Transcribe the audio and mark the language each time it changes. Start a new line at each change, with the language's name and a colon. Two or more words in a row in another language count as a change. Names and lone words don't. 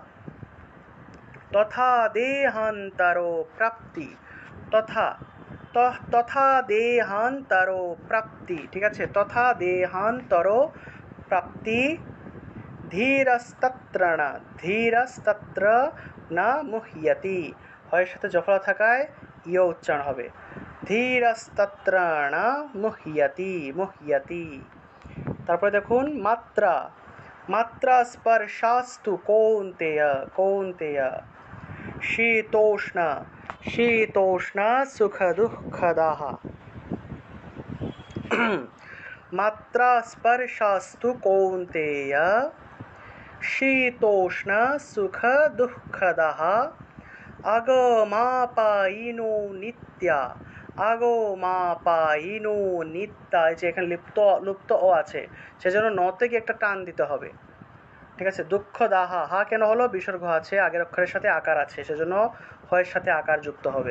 Sanskrit: তথা দেহান্তরো প্রাপ্তি, তথা তথা দেহান্তরো প্রাপ্তি,
Bangla: ঠিক আছে,
Sanskrit: তথা দেহান্তরো প্রাপ্তি, ধীরস্তত্র না, ধীরস্তত্র না মুহ্যতি,
Bangla: হয়ের সাথে জফলা থাকায় ইয় উচ্চারণ হবে,
Sanskrit: ধীরস্তত্র না মুহ্যতি, মুহ্যতি।
Bangla: তারপরে দেখুন
Sanskrit: মাত্রা, মাত্রা স্পর্শাস্তু কৌন্তেয়, কৌন্তেয়, शीतोष्ण, शीतोष्ण सुख दुःखदाः, मात्रा स्पर्शास्तु कौन्तेय शीतोष्ण सुख दुःखदाः আগমাপায়িনো নিত্যা, আগমাপায়িনো নিত্যা,
Bangla: এই যে এখানে লুপ্ত ও আছে, সেজন্য ন থেকে একটা টান দিতে হবে, ঠিক আছে। দুঃখ দাহা, হা কেন হলো, বিসর্গ আছে, আগের অক্ষরের সাথে আকার আছে, সেজন্য হয়ের সাথে আকার যুক্ত হবে।